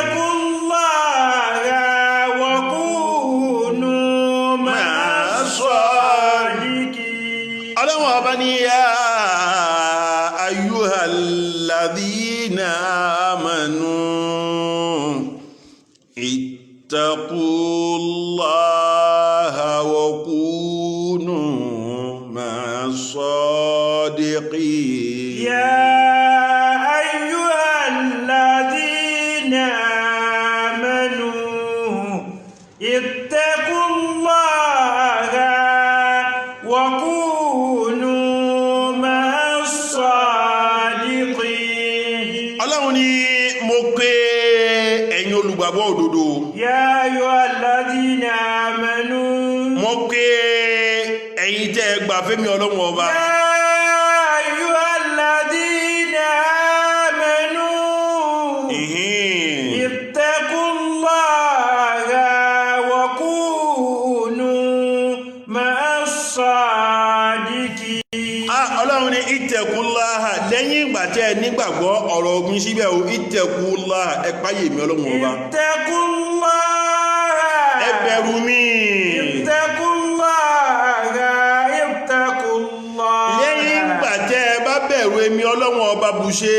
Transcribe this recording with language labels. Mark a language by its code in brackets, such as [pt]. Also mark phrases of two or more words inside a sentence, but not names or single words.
[ar] يا أيها الذين آمنوا اتقوا الله وكونوا مع الصادقين. يا أيها الذين آمنوا اتقوا الله وكونوا [yo] olùgbàgbọ́ òdodo. [ar] يا أيها الذين آمنوا. [yo] Mo pé ẹ̀yin tẹ́ ẹ gbà fẹ́mi Ọlọ́run ọba. [ar] يا أيها الذين آمنوا. اتقوا الله وكونوا مع الصادقين. [yo] Ọlọ́run ní ittaqullaha lẹ́yìn ìgbà tẹ́ ẹ nígbàgbọ́ ọ̀rọ̀ ogun síbẹ̀ o ittaqullaha ẹ páyè mi Ọlọ́run ọba. [ar] Ittaqullaha. [yo] Ẹ bẹ̀rù mi. [ar] Ittaqullaha. [yo] Lẹ́yìn ìgbà tẹ́ ẹ bá bẹ̀rù èmi Ọlọ́run ọba bùṣe.